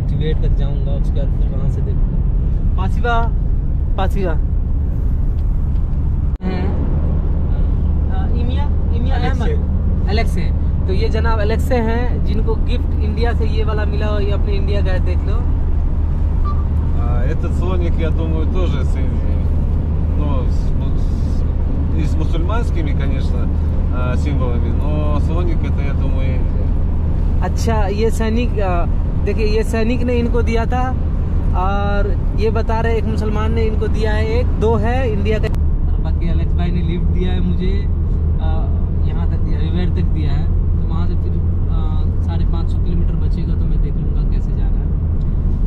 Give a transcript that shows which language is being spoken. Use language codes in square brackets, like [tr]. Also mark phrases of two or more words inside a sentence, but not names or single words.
[hi] टिबेट तक जाऊँगा, उसके बाद फिर वहाँ से देखूँगा। [ru] Спасибо Алексей. [hi] तो ये जनाब एलेक्से हैं जिनको गिफ्ट इंडिया से ये वाला मिला हो, ये अपने इंडिया का है, देख लो। [ru] Этот слоник, я думаю, тоже с Индией. Ну, и с мусульманскими, конечно, символами, но слоник это, я думаю, Индия. [hi] अच्छा, ये सैनिक देखिए, ये सैनिक ने इनको दिया था और ये बता रहे एक मुसलमान ने इनको दिया है। 1-2 है इंडिया का। और बाकी अलेक्स भाई ने लिफ्ट दिया है मुझे, यहाँ तक दिया, रिवर तक दिया है। तो वहाँ से फिर 550 किलोमीटर बचेगा तो मैं देख लूँगा कैसे जाना है।